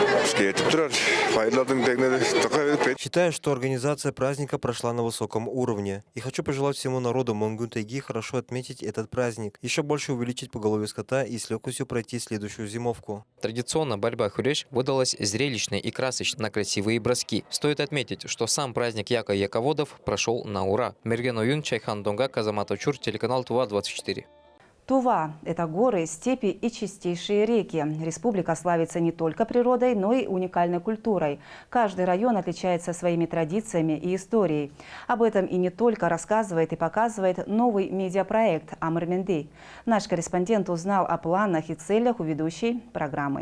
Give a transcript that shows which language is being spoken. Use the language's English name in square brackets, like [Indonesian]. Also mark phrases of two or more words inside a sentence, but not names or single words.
[Russian] Считаю, что организация праздника прошла на высоком уровне. И хочу пожелать всему народу Мегунтайги хорошо отметить этот праздник, еще больше увеличить поголовье скота и с легкостью пройти следующую зимовку. Традиционно борьба «Кюреш» выдалась зрелищной и красочной на красивые броски. Стоит отметить, что сам праздник Яка и яководов прошел на ура. Мерген Оюн, Чайхан Донга, Казамат Очур, телеканал Тува-24. Тува – это горы, степи и чистейшие реки. Республика славится не только природой, но и уникальной культурой. Каждый район отличается своими традициями и историей. Об этом и не только рассказывает и показывает новый медиапроект «Амыр Менди». Наш корреспондент узнал о планах и целях у ведущей программы.